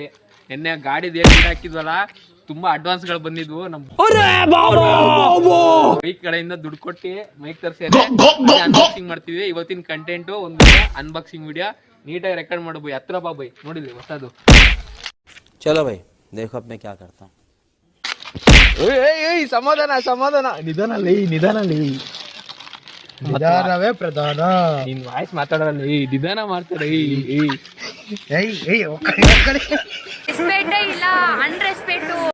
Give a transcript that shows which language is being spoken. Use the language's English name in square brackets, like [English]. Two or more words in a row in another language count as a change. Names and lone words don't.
[Kannada] ನಿನ್ನೆ ಗಾಡಿದ ಏನ್ ಹಾಕಿದ್ವಲ್ಲ, ತುಂಬಾ ಅಡ್ವಾನ್ಸ್ ಗಳು ಬಂದಿದ್ವು. ನಮ್ ಬೈಕ್ ಕಡೆಯಿಂದ ದುಡ್ಡು ಕೊಟ್ಟು ಮೈಕ್ ತರಿಸಿ ಅನ್ಬಾಕ್ಸಿಂಗ್ ಮಾಡ್ತೀವಿ. ಇವತ್ತಿನ ಕಂಟೆಂಟ್ ಒಂದು [English] unboxing video [Kannada] ನೀಟಾಗಿ ರೆಕಾರ್ಡ್ ಮಾಡಬಹುದು. ಹತ್ರ ಬಾ ಬೈ, ನೋಡಿದ್ವಿ ಹೊಸದು. [Hindi] चलो भाई, देखो अब मैं क्या करता हूँ. [Kannada] ಸಮಾಧಾನ ನಿಧಾನವೇ ಪ್ರಧಾನ. ನಿನ್ ವಾಯ್ಸ್ ಮಾತಾಡಲ್ಲ, ನಿಧಾನ ಮಾಡ್ತಾರೆ. ರೆಸ್ಪೆಕ್ಟ್ ಇಲ್ಲ, ಅನ್ರೆಸ್ಪೆಕ್ಟ್.